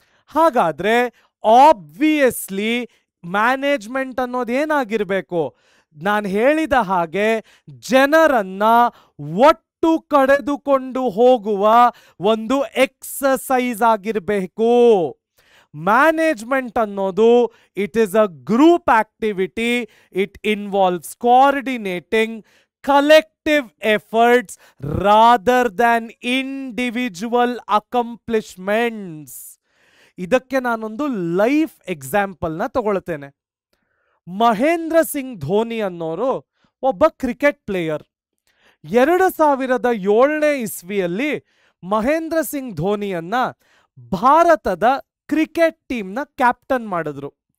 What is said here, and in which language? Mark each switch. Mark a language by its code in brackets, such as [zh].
[kn] ಹಾಗಾದ್ರೆ obviously management ಅನ್ನೋದು ಏನಾಗಿರ್ಬೇಕು? ನಾನು ಹೇಳಿದ ಹಾಗೆ ಜನರನ್ನ ಒಟ್ಟು ಕಳೆದುಕೊಂಡು ಹೋಗುವ ಒಂದು ಎಕ್ಸಸೈಸ್ ಆಗಿರಬೇಕು. [en] management [kn] ಅನ್ನೋದು [en] It is a group activity. It involves coordinating collective efforts rather than individual accomplishments. [kn] ಇದಕ್ಕೆ ನಾನೊಂದು ಲೈಫ್ ಎಕ್ಸಾಂಪಲ್ನ ತಗೊಳ್ತೇನೆ. ಮಹೇಂದ್ರ ಸಿಂಗ್ ಧೋನಿ ಅನ್ನೋರು ಒಬ್ಬ ಕ್ರಿಕೆಟ್ ಪ್ಲೇಯರ್. 2007ನೇ ಇಸ್ವಿಯಲ್ಲಿ ಮಹೇಂದ್ರ ಸಿಂಗ್ ಧೋನಿಯನ್ನ ಭಾರತದ ಕ್ರಿಕೆಟ್ ಟೀಮ್ನ ಕ್ಯಾಪ್ಟನ್ ಮಾಡಿದ್ರು.